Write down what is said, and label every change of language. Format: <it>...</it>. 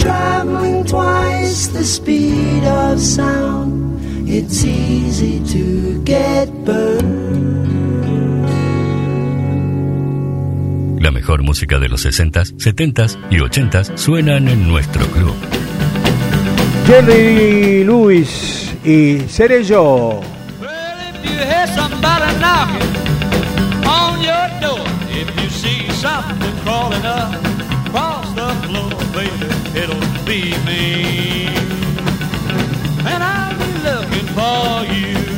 <en>Traveling twice the speed of sound, it's easy to get burned.</en> <es>La mejor música de los 60s, 70s y 80s suenan en nuestro club. Jerry Lewis y Seré Yo.</es> <en>Well, if you hear somebody knocking on your door, if you see something crawling up across the floor, baby, it'll be me. And I'll be looking for you.</en>